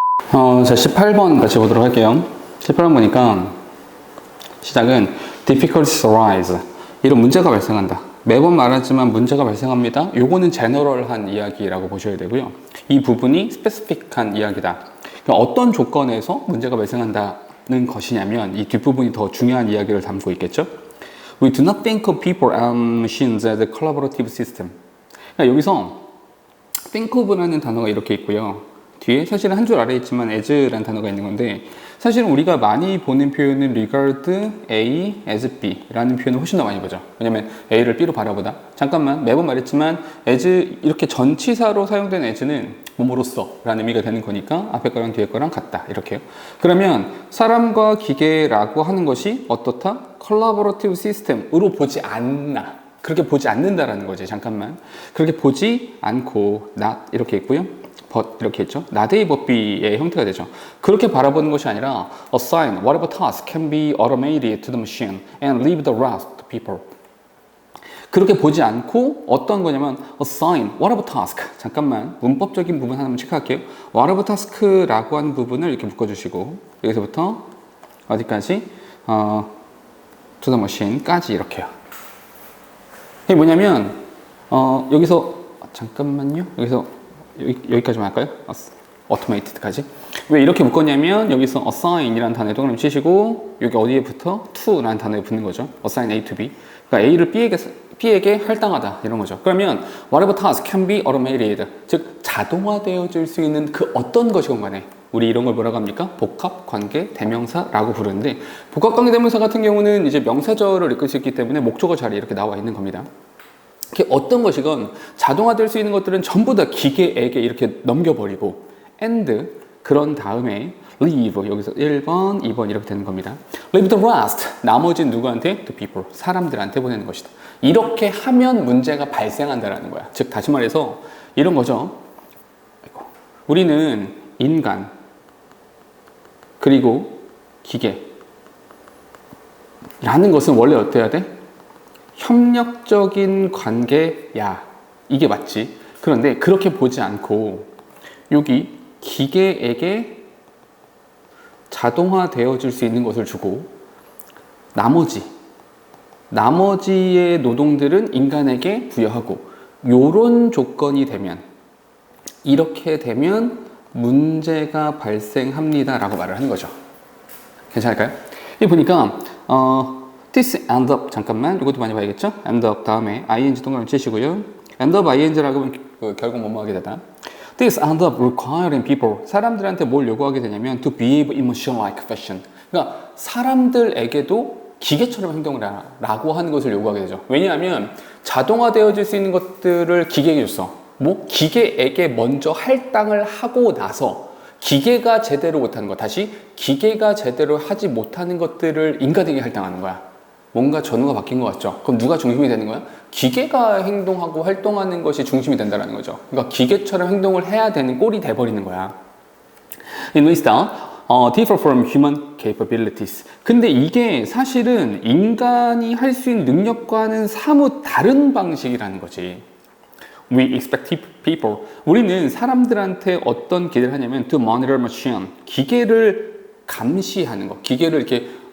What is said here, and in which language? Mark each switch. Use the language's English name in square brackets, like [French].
[Korean] 자, 18번 같이 보도록 할게요. 18번 보니까 시작은 [English] difficulties arise. [Korean] 이런 문제가 발생한다. 매번 말하지만 문제가 발생합니다. 요거는 제너럴한 이야기라고 보셔야 되고요. 이 부분이 스페시픽한 이야기다. 그러니까 어떤 조건에서 문제가 발생한다는 것이냐면 이 뒷부분이 더 중요한 이야기를 담고 있겠죠. [English] We do not think of people and machines as a collaborative system. [Korean] 그러니까 여기서 think of라는 단어가 이렇게 있고요. 뒤에 사실은 한 줄 아래에 있지만 as라는 단어가 있는 건데 사실은 우리가 많이 보는 표현은 regard A as B 라는 표현을 훨씬 더 많이 보죠. 왜냐면 A를 B로 바라보다. 잠깐만, 매번 말했지만 as 이렇게 전치사로 사용된 as는 뭐뭐로써 라는 의미가 되는 거니까 앞에 거랑 뒤에 거랑 같다. 이렇게요. 그러면 사람과 기계라고 하는 것이 어떻다? collaborative system으로 보지 않나. 그렇게 보지 않는다라는 거지. 잠깐만. 그렇게 보지 않고 not 이렇게 있고요. but 이렇게 했죠. [English] not A but B의 형태가 되죠. [Korean] 그렇게 바라보는 것이 아니라 [English] assign whatever task can be automated to the machine and leave the rest to people. [Korean] 그렇게 보지 않고 어떤 거냐면 [English] assign whatever task. [Korean] 잠깐만 문법적인 부분 하나만 체크할게요. whatever task라고 하는 부분을 이렇게 묶어주시고 여기서부터 어디까지? to the machine까지 이렇게요. 이게 뭐냐면 여기서 잠깐만요. 여기까지만 할까요? automated까지. 왜 이렇게 묶었냐면 여기서 assign이라는 단어에 동그라미 치시고 여기 어디에 붙어? to라는 단어에 붙는 거죠. [English] assign A to B. [Korean] 그러니까 A를 B에게 할당하다 이런 거죠. 그러면 [English] whatever task can be automated. [Korean] 즉 자동화되어질 수 있는 그 어떤 것이건 간에 우리 이런 걸 뭐라고 합니까? 복합 관계 대명사라고 부르는데 복합 관계 대명사 같은 경우는 이제 명사절을 이끌 수 있기 때문에 목적어 자리에 이렇게 나와 있는 겁니다. 어떤 것이건 자동화될 수 있는 것들은 전부 다 기계에게 이렇게 넘겨버리고 and 그런 다음에 leave 여기서 1번, 2번 이렇게 되는 겁니다. [English] leave the rest [Korean] 나머지는 누구한테? [English] to people [Korean] 사람들한테 보내는 것이다. 이렇게 하면 문제가 발생한다라는 거야. 즉 다시 말해서 이런 거죠. 우리는 인간 그리고 기계라는 것은 원래 어때야 돼? 협력적인 관계야. 이게 맞지. 그런데 그렇게 보지 않고 여기 기계에게 자동화되어질 수 있는 것을 주고 나머지의 노동들은 인간에게 부여하고 요런 조건이 되면 이렇게 되면 문제가 발생합니다 라고 말을 하는 거죠. 괜찮을까요? 이 보니까 [English] this end up [Korean] 잠깐만 이것도 많이 봐야겠죠? end up 다음에 ing 동그라미 치시고요. end up ing라고 하면 결국 뭐뭐 하게 되다. [English] This end up requiring people [Korean] 사람들한테 뭘 요구하게 되냐면 [English] to behave in machine-like fashion. [Korean] 그러니까 사람들에게도 기계처럼 행동을 하라고 하는 것을 요구하게 되죠. 왜냐하면 자동화되어질 수 있는 것들을 기계에게 줬어. 기계에게 먼저 할당을 하고 나서 기계가 제대로 못하는 것, 다시 기계가 제대로 하지 못하는 것들을 인간에게 할당하는 거야. 뭔가 전후가 바뀐 것 같죠? 그럼 누가 중심이 되는 거야? 기계가 행동하고 활동하는 것이 중심이 된다는 거죠. 그러니까 기계처럼 행동을 해야 되는 꼴이 돼버리는 거야. [English] In which differ from human capabilities. [Korean] 근데 이게 사실은 인간이 할 수 있는 능력과는 사뭇 다른 방식이라는 거지. [English] We expect people. [Korean] 우리는 사람들한테 어떤 기대를 하냐면 [English] to monitor machine. [Korean] 기계를 감시하는 거. 기계를 이렇게